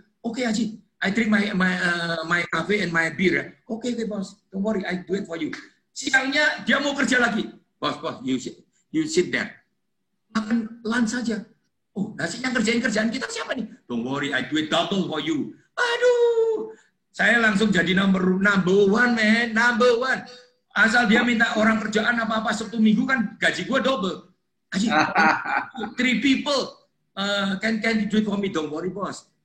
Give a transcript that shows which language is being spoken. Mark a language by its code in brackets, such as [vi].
[en] Oke Haji, I drink my cafe and my beer. Oke bos, don't worry, I do it for you. [id] Siangnya dia mau kerja lagi. Bos, [en] you sit there. [id] Makan lunch saja. Oh, nasi yang kerjaan kita siapa nih? [en] Don't worry, I do it double for you. [id] Aduh, saya langsung jadi [en] number one, man, number one. [id] Asal dia minta orang kerjaan apa-apa Sabtu Minggu kan gaji gua double. [en] Haji, 3 people can you do it for me? Don't worry, boss.